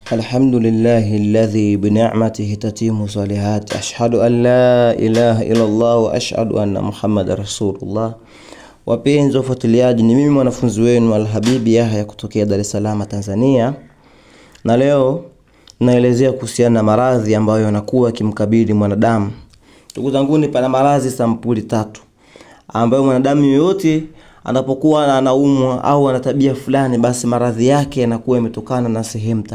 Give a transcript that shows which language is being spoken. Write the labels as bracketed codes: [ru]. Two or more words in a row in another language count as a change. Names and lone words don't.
[ar] الحمد لله الذي بنعمته تتم صالحات أشهد أن لا إله إلا الله وأشهد أن محمد رسول الله. [sw] Wapenzi wafuatiliaji, ni mimi mwanafunzi wenu Al-Habibi Yahya kutokea Dar es Salaam, Tanzania. Na leo naelezea kuhusiana na maradhi ambayo yanakuwa kimkabili mwanadamu. Ndugu zangu, ni pana maradhi sampuli 3 ambayo mwanadamu yoyote anapokuwa anaumwa au ana tabia fulani, basi maradhi yake yanakuwa yametokana na sehemu 3.